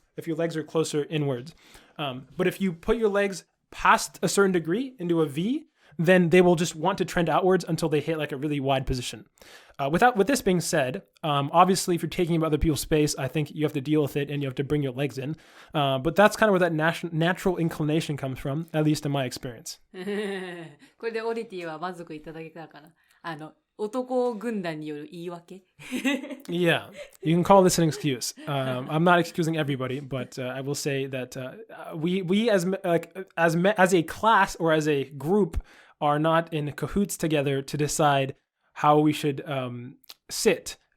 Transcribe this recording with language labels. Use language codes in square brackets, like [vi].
[en] If your legs are closer inwards. But if you put your legs past a certain degree into a V, then they will just want to trend outwards until they hit like a really wide position. With this being said, obviously if you're taking up other people's space, I think you have to deal with it and you have to bring your legs in. But that's kind of where that natural inclination comes from, at least in my experience. [ja] これでオリティは満足いただけたかな。男軍団による言い訳 [en] Yeah, you can call this an excuse. I'm not excusing everybody, but I will say that we as a class or as a group are not in cahoots together to decide how we should sit.